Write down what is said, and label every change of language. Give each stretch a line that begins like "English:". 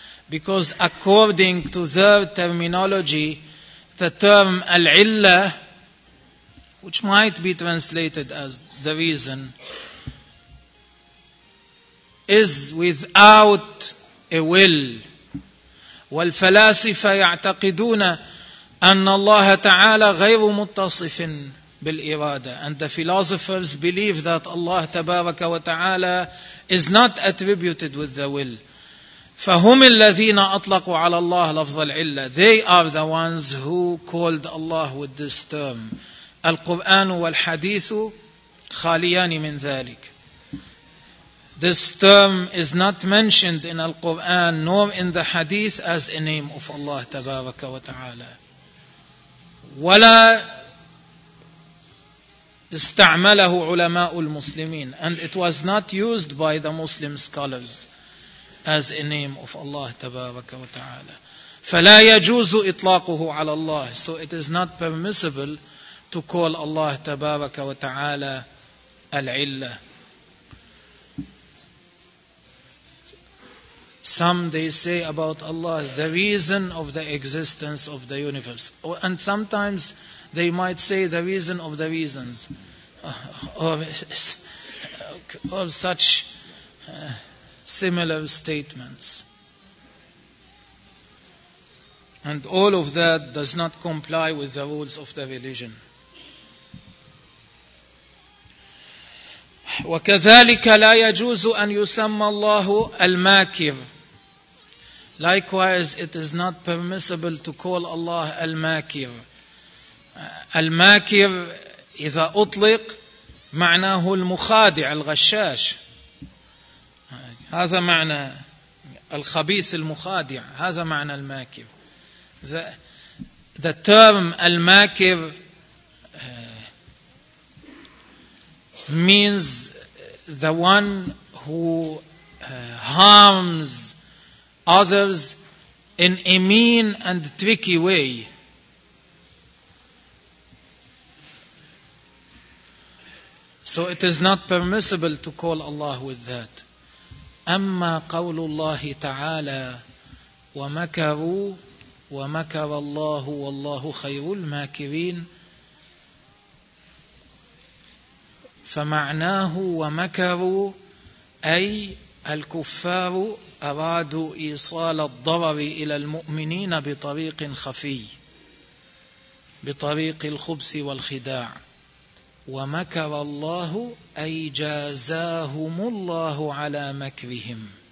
English: Because according to their terminology, the term العلة, which might be translated as the reason, is without a will.
Arabic: والفلاسفة يعتقدون أن الله تعالى غير متصف بالإرادة.
English: And the philosophers believe that Allah
Arabic: تبارك وتعالى
English: is not attributed with the will.
Arabic: فهم الذين أطلقوا على الله لفظ العلة.
English: They are the ones who called Allah with this term.
Arabic: القرآن والحديث خاليان من ذلك.
English: This term is not mentioned in Al-Quran nor in the Hadith as a name of Allah
Arabic: تبارك وتعالى. ولا استعمله علماء المسلمين.
English: And it was not used by the Muslim scholars as a name of Allah
Arabic: تبارك وتعالى. فلا يجوز إطلاقه على الله.
English: So it is not permissible to call Allah
Arabic: تبارك وتعالى العلة.
English: Some they say about Allah, the reason of the existence of the universe. And sometimes they might say the reason of the reasons. Or such similar statements. And all of that does not comply with the rules of the religion.
Arabic: وكذلك لا يجوز أن يسمى الله الماكر.
English: Likewise, it is not permissible to call Allah al-makir.
Arabic: Al-makir, إذا أطلق, معناه المخادع, الغشاش. هذا معنى الخبيث المخادع. هذا معنى الماكر.
English: The term al-makir means the one who harms others in a mean and tricky way. So it is not permissible to call Allah with that.
Arabic: أَمَّا قَوْلُ اللَّهِ تَعَالَى وَمَكَرُوا وَمَكَرَ اللَّهُ وَاللَّهُ خَيْرُ الْمَاكِرِينَ فَمَعْنَاهُ وَمَكَرُوا أي الكفار أرادوا إيصال الضرر إلى المؤمنين بطريق خفي بطريق الخبث والخداع ومكر الله أي جازاهم الله على مكرهم